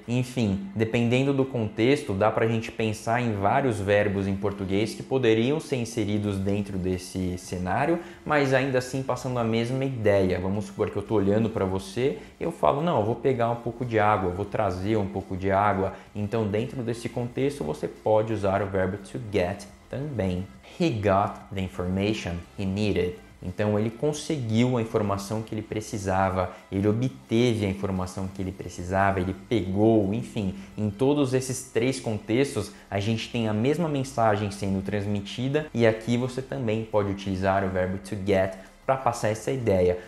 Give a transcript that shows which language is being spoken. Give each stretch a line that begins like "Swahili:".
Portuguese: Enfim, dependendo do contexto, dá para a gente pensar em vários verbos em português que poderiam ser inseridos dentro desse cenário, mas ainda assim passando a mesma ideia. Vamos supor que eu estou olhando para você, eu falo, não, eu vou pegar um pouco de água, eu vou trazer um pouco de água. Então, dentro desse contexto, você pode usar o verbo to get também.
English: He got the information he needed.
Portuguese: Então ele conseguiu a informação que ele precisava, ele obteve a informação que ele precisava, ele pegou, enfim, em todos esses três contextos a gente tem a mesma mensagem sendo transmitida, e aqui você também pode utilizar o verbo to get para passar essa ideia.